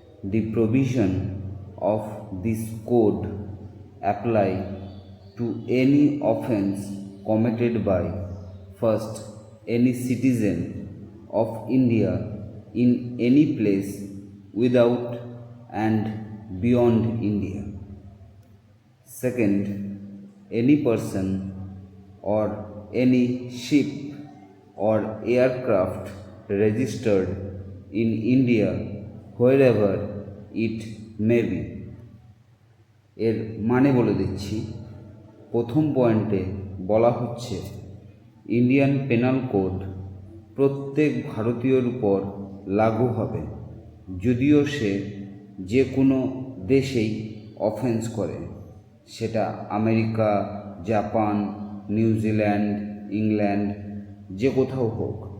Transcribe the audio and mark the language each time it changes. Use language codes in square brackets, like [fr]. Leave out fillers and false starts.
[en] The provision of this code apply to any offence committed by first any citizen of India in any place without and beyond India. Second, any person or any ship or aircraft registered in India wherever it may be. [bn] এর মানে বলে দিচ্ছি। প্রথম পয়েন্টে বলা হচ্ছে Indian penal code প্রত্যেক ভারতীয়র উপর লাগু হবে, যদিও সে যে কোনো দেশেই অফেন্স করে, সেটা আমেরিকা, জাপান, নিউজিল্যান্ড, ইংল্যান্ড, যে কোথাও হোক।